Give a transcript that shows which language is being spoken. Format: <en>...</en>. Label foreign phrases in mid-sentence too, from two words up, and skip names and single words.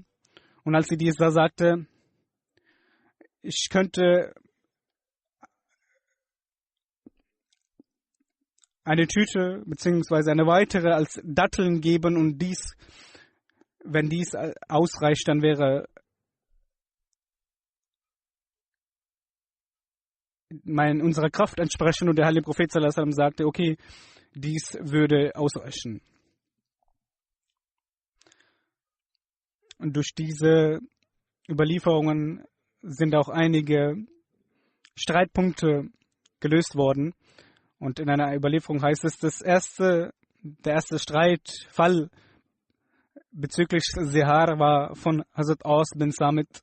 <de>Und als sie dies da sagte, ich könnte eine Tüte bzw. eine weitere als Datteln geben und wenn dies ausreicht, dann wäre unserer Kraft entsprechen. Und der heilige Prophet</de> <ar>صلى الله عليه وسلم</ar> <de>sagte, okay, dies würde ausreichen. Und durch diese Überlieferungen sind auch einige Streitpunkte gelöst worden. Und in einer Überlieferung heißt es, der erste Streitfall bezüglich Sehar war von Hazrat Aus bin Samit.</de>